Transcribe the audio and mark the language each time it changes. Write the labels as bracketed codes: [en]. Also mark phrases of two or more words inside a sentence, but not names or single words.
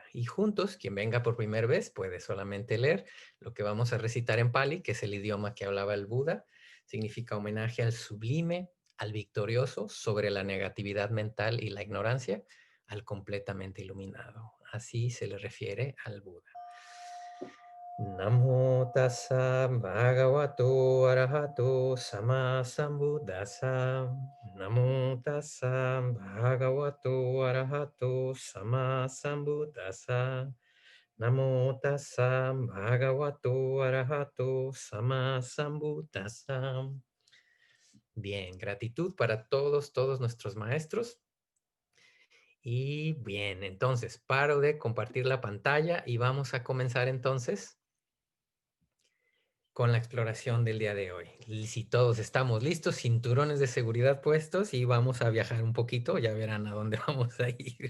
[es] Y juntos, quien venga por primera vez puede solamente leer lo que vamos a recitar en Pali, que es el idioma que hablaba el Buda. Significa homenaje al sublime, al victorioso, sobre la negatividad mental y la ignorancia, al completamente iluminado. Así se le refiere al Buda. [pi] Namo tassa bhagavato arahato sama sambuddhassa. Namo tassa bhagavato arahato sama sambuddhassa. Namo tassa bhagavato arahato sama sambuddhassa. [es] Bien, gratitud para todos nuestros maestros. Y bien, entonces paro de compartir la pantalla y vamos a comenzar entonces con la exploración del día de hoy. Si todos estamos listos, cinturones de seguridad puestos y vamos a viajar un poquito, ya verán a dónde vamos a ir.